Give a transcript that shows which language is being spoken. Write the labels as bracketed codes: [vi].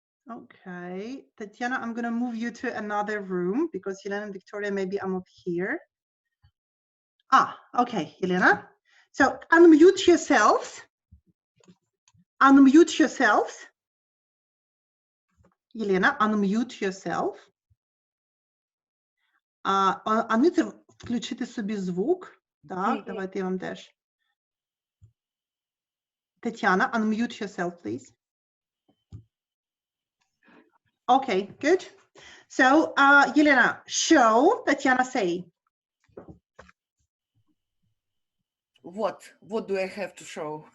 [en] Okay, Tatiana, I'm going to move you to another room because Yelena and Victoria, maybe I'm up here. Okay, Yelena. So unmute yourselves. Unmute yourselves. Yelena, unmute yourself. [uk] Unmute, включити собі звук. Так, давайте я вам теж. [en] Tatiana, unmute yourself, please. Okay, good. So, Yelena, show. Tatiana, say. What do I have to show?